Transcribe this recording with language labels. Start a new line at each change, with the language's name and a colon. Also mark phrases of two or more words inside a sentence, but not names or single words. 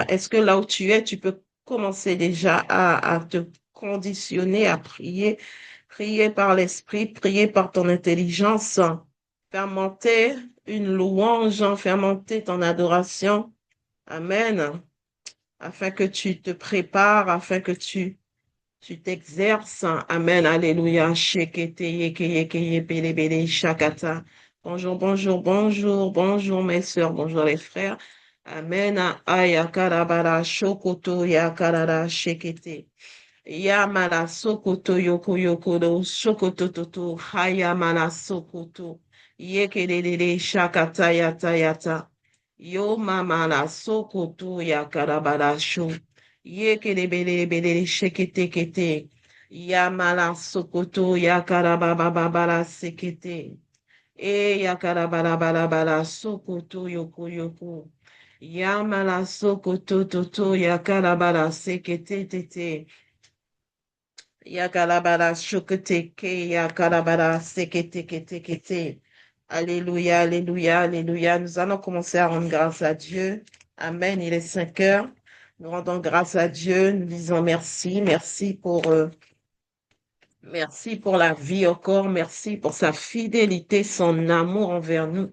French: Est-ce que là où tu es, tu peux commencer déjà à te conditionner à prier, prier par l'esprit, prier par ton intelligence, faire monter une louange, faire monter ton adoration. Amen. Afin que tu te prépares, afin que tu t'exerces. Amen. Alléluia. Shekete, yeke, yeke, yepele, bele, shakata. Bonjour, bonjour, bonjour, bonjour mes sœurs, bonjour les frères. Amen. Ayakarabara, shokoto, yakarara, shekete. Yamala, sokoto, yoko, yoko, do, shokoto, toto, hayamala, sokoto. Yekelele, shakata, yata, yata. Yo mamala, sokoto, yakarabara, sho. Yekelebelebele shekete kete. Yamala sokoto yakarabababala sekete. Yakarabalabala sokoto yoko yoko. Yamala sokoto toto yakarabala sekete tete. Yakarabala shokete ke yakarabala sekete kete kete. Alléluia, alléluia, alléluia. Nous allons commencer à rendre grâce à Dieu. Amen. Il est 5 heures. Nous rendons grâce à Dieu. Nous disons merci. Merci pour la vie encore. Merci pour sa fidélité, son amour envers nous.